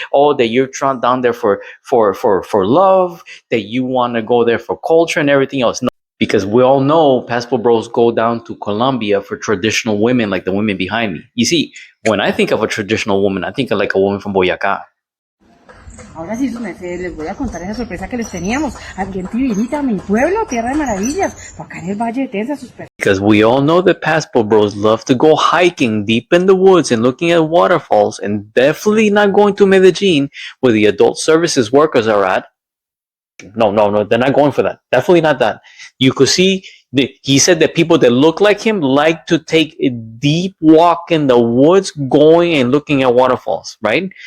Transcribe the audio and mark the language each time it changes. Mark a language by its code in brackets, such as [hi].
[en] Oh, that you're down there for love, that you want to go there for culture and everything else. No, because we all know passport bros go down to Colombia for traditional women like the women behind me. You see, when I think of a traditional woman, I think of like a woman from Boyacá. [es] Ahora sí, sus mercedes, les voy a contar esa sorpresa que les teníamos. Ambiente Virita, mi pueblo, tierra de maravillas. Acá en el Valle de Tensa, sus [en] Because we all know that passport bros love to go hiking deep in the woods and looking at waterfalls, and definitely not going to Medellin where the adult services workers are at. No, they're not going for that. Definitely not that. You could see he said that people that look like him like to take a deep walk in the woods, going and looking at waterfalls, right?